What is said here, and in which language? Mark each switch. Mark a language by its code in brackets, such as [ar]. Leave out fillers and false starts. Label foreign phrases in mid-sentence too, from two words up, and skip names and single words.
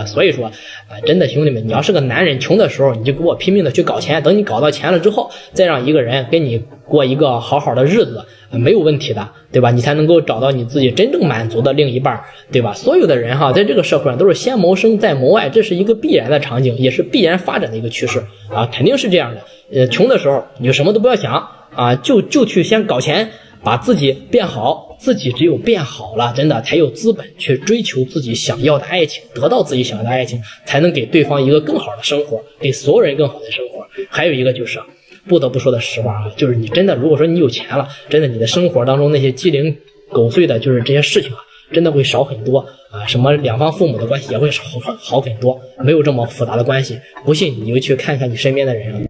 [zh] 所以說真的兄弟們，你要是個男人，窮的時候你就給我拼命的去搞錢，等你搞到錢了之後，再讓一個人跟你過一個好好的日子，沒有問題的，對吧？你才能夠找到你自己真正滿足的另一半，對吧？所有的人哈，在這個社會上都是先謀生再謀愛，這是一個必然的場景，也是必然發展的一個趨勢啊，肯定是這樣的。窮的時候你就什麼都不要想啊，就去先搞錢，把自己變好，自己只有變好了，真的才有資本去追求自己想要的愛情，得到自己想要的愛情，才能給對方一個更好的生活，給所有人更好的生活。還有一個就是不得不說的實話啊，就是你真的如果說你有錢了，真的你的生活當中那些雞零狗碎的就是這些事情啊，真的會少很多啊，什麼兩方父母的關係也會好很多，沒有這麼複雜的關係。不信你就去看看你身邊的人啊。